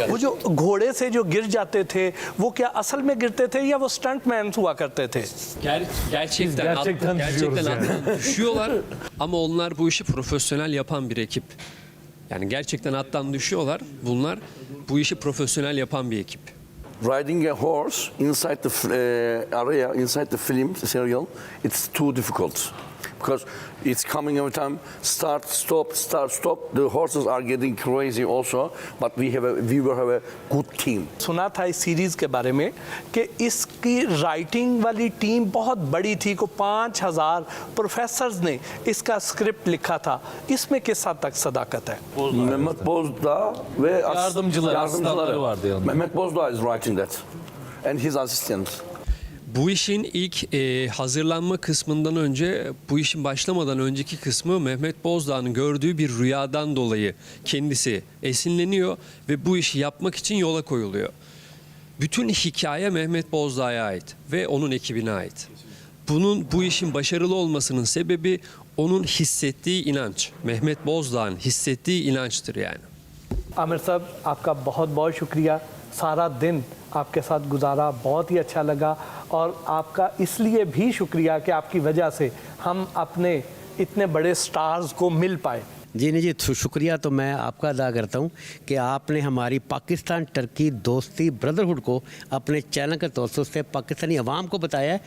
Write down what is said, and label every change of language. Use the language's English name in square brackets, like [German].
[Hindi] वो जो घोड़े से जो गिर जाते थे वो क्या असल में गिरते थे या वो स्टंट मैन हुआ करते थे? [Turkish] Gerçekten düşüyorlar ama onlar bu işi profesyonel yapan bir ekip. Yani gerçekten attan düşüyorlar. Bunlar bu işi profesyonel yapan bir ekip. [English] Riding a horse inside the area, inside the film serial, it's too difficult. Because it's coming every time, start, stop. The horses are getting crazy also, but we will have a good team. [Hindi] सुना था इस series के बारे में कि इसकी writing वाली team बहुत बड़ी थी, को 5000 प्रोफेसर्स ने इसका स्क्रिप्ट लिखा था। इसमें किस हद तक सदाकत है? [Turkish] Mehmet Bozdağ ve Yardımcıları vardı yanında. [English] Mehmet Bozdağ is writing that, and his assistant. [Turkish] Bu işin ilk hazırlanma kısmından önce, bu işin başlamadan önceki kısmı Mehmet Bozdağ'ın gördüğü bir rüyadan dolayı kendisi esinleniyor ve bu işi yapmak için yola koyuluyor. Bütün hikaye Mehmet Bozdağ'a ait ve onun ekibine ait. Bu işin başarılı olmasının sebebi onun hissettiği inanç. Mehmet Bozdağ'ın hissettiği inançtır yani. [Hindi] Aamir साहब, आपका बहुत बहुत शुक्रिया। सारा दिन आपके साथ गुजारा, बहुत ही अच्छा लगा और आपका इसलिए भी शुक्रिया कि आपकी वजह से हम अपने इतने बड़े स्टार्स को मिल पाए। जी नहीं जी, शुक्रिया तो मैं आपका अदा करता हूँ कि आपने हमारी पाकिस्तान टर्की दोस्ती ब्रदरहुड को अपने चैनल के तौर से पाकिस्तानी अवाम को बताया है।